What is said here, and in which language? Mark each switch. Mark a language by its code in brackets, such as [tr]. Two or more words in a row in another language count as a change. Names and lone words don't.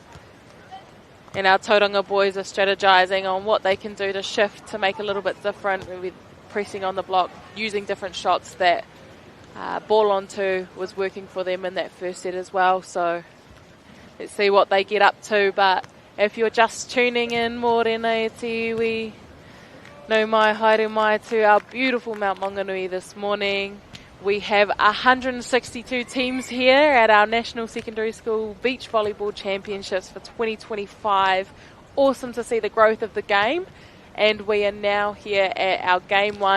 [en] And our Tauranga boys are strategizing on what they can do to shift to make a little bit different. We'll be pressing on the block, using different shots that ball on 2 was working for them in that first set as well. So let's see what they get up to. But if you're just tuning in, [mi] mōrena e te iwi, no mai haere mai [en] to our beautiful Mount Maunganui this morning. We have 162 teams here at our National Secondary School Beach Volleyball Championships for 2025. Awesome to see the growth of the game. And we are now here at our game 1.